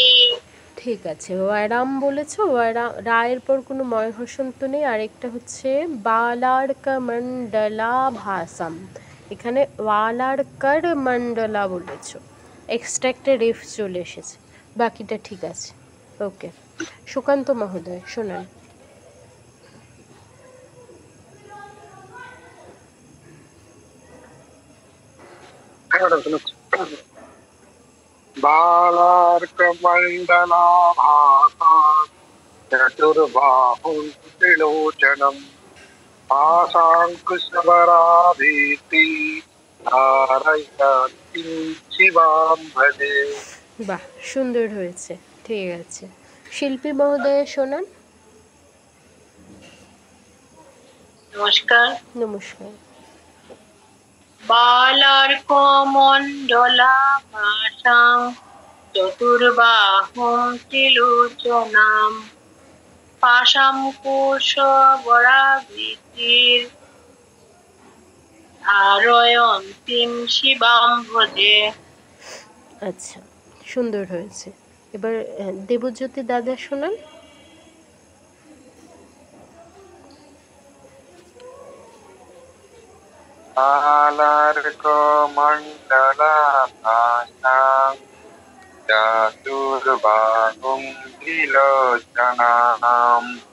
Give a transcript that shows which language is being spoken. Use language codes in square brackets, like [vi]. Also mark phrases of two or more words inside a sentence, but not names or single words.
[bn] ঠিক আছে, ওয়ারাম বলেছো। রায়ের পর কোনো ময় হসন্ত নেই। আরেকটা হচ্ছে বালার্কমণ্ডলা ভাসাম, এখানে ওয়ালার্কার মণ্ডলা বলেছো, এক্সট্রা একটা রেফ চলে এসেছে। বাকিটা ঠিক আছে। ওকে, সুকান্ত মহোদয় শোনান। [sa] बालार्कमण्डलाभासां चतुर्बाहुं त्रिलोचनं पाशाङ्कुशवराभीतिर्धारयन्तीं शिवां भजे। [bn] বাহ, সুন্দর হয়েছে। ঠিক আছে, শিল্পী মহোদয় শোনান। নমস্কার। নমস্কার। [sa] বালার্কমণ্ডলাভাসাং চতুর্বাহুং ত্রিলোচনাম পাশাঙ্কুশবরাভীতির্ধারয়ন্তীং শিবাং ভজে। [bn] আচ্ছা, সুন্দর হয়েছে। এবার দেবজ্যোতি দাদা শোনান। [sa] बालार्कमण्डलाभासां चतुर्बाहुं त्रिलोचनां